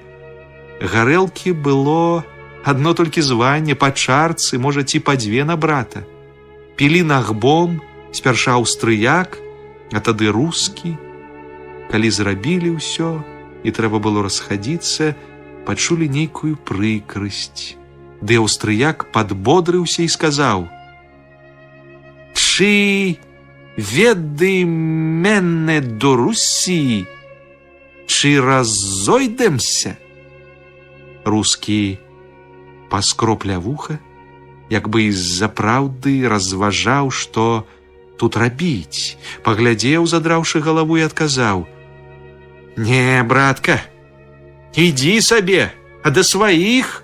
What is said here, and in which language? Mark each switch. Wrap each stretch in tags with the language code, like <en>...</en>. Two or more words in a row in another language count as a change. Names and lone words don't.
<be>Гарэлкі было адно толькі званне, па чарцы, можа, ці па дзве на брата. Пілі нагбом, спярша аўстрыяк, а тады рускі. Калі зрабілі ўсё, і трэба было расхадзіцца, пачулі нейкую прыкрасць. Ды аўстрыяк падбодрыўся і сказаў:</be> <uk>«Чи веды мене до Русі, чи разойдемся?»</uk> <be>Рускі паскропля вуха, як бы з-за праўды разважаў, што тут рабіць, паглядзеў, задраўшы галаву, і адказаў: «Не, братка, ідзі сабе, а да сваіх!»</be>